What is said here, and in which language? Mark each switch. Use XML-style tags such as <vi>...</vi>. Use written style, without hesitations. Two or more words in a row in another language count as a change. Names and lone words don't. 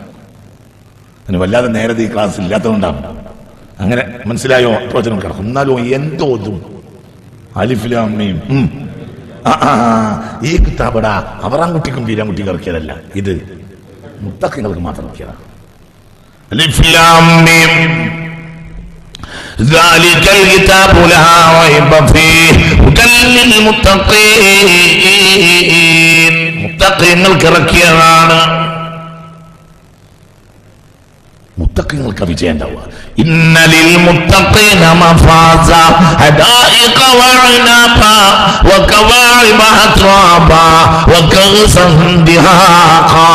<ml>അങ്ങനെ വല്ലാതെ നേരത്തെ ഈ ക്ലാസ് ഇല്ലാത്തതുകൊണ്ടാണ്. അങ്ങനെ മനസ്സിലായോ? പ്രവചനം കിടക്കും. എന്നാലും എന്തോതും അലിഫ്ലാമീം ഈ കിതാബടാ അവറാൻകുട്ടിക്കും വീരാൻകുട്ടിക്കും ഇറക്കിയതല്ല, ഇത് മുത്തഖീങ്ങൾക്ക് മാത്രം ഇറക്കിയതാണ്.</ml> <ar>അലിഫ്ലാമീം ذلك الكتاب لا ريب فيه هدى للمتقين.</ar> <ml>മുത്തഖീങ്ങൾക്ക് ഇറക്കിയതാണ്. മുത്തഖീങ്ങൾക്ക് വിജയം ഉണ്ടാവുക.</ml> <ar>إن للمتقين مفازا حدائق وأعنابا وكواعب أترابا وكأسا دهاقا.</ar>